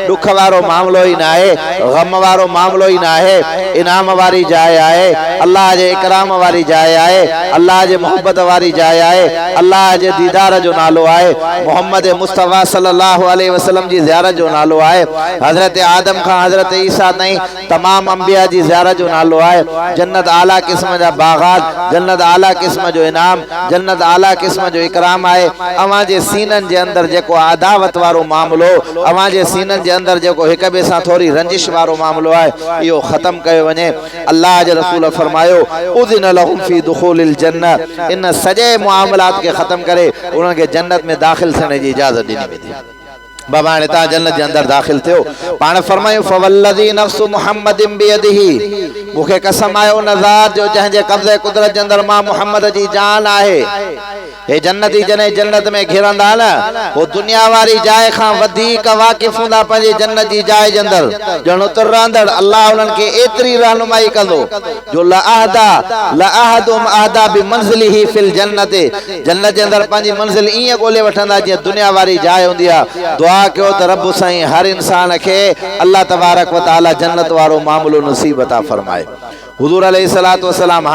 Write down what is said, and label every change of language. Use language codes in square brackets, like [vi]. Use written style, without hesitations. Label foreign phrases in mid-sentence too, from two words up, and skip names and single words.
[sd] ॾुख वारो मामिलो ई न आहे ग़म वारो मामिलो ई न आहे इनाम वारी जाइ आहे अल्लाह जे इकराम वारी जाइ आहे अल्लाह जे मोहब्बत वारी जाइ आहे अल्लाह जे दीदार जो नालो आहे मोहम्मद मुस्तफ़ा [ar] صلى الله عليه وسلم [sd] जी ज़ियारत जो नालो आहे हज़रत आदम खां हज़रत ईसा ताईं तमाम अंबिया जी ज़ियारत जो नालो आहे जन्नत आला क़िस्म जा बाग़ात जन्नत आला क़िस्म जो इनाम जन्नत आला क़िस्म जो इकराम आहे। अवां जे सीननि जे अंदरि जेको अदावत वारो मामिलो अवां जे सीननि जे अंदरि जेको हिक ॿिए सां थोरी रंजिश वारो मामिलो आहे इहो ख़त्म कयो वञे। अल्लाह जे रसूल फरमायो [ar] أذن لهم في دخول الجنة [sd] इन सॼे मुआमलात खे ख़त्म करे उन्हनि खे जन्नत में दाख़िल थियण जी इजाज़त ॾिनी वेंदी। बाबा हाणे तव्हां जन्नत जे अंदरि दाख़िल थियो पाण फरमायूं [ar] فوالذي نفس محمد بيده [sd] मूंखे कसम आहे उन ज़ात जो जंहिंजे कब्ज़े कुदरत जे अंदरि मां मुहम्मद जी जान आहे। हे जन्नती जॾहिं जन्नत में घिरंदा न वो दुनिया वारी जाइ खां वधीक वाक़िफ़ हूंदा पंहिंजी जन्नत जी जाइ जे अंदरि ॼण उते रहंदड़ अल्लाह उन्हनि खे एतिरी रहनुमाई कंदो जो [ar] لأحدهم أهدى بمنزله في الجنة [sd] जन्नत जे अंदरि पंहिंजी मंज़िल ईअं ॻोल्हे वठंदा जीअं दुनिया वारी जाइ हूंदी आहे। दुआ कयो त रब साईं हर इंसान खे अल्लाह तबारक व तआला जन्नत वारो मामिलो नसीब अता फरमाए। हुज़ूर [ar] عليه الصلاة والسلام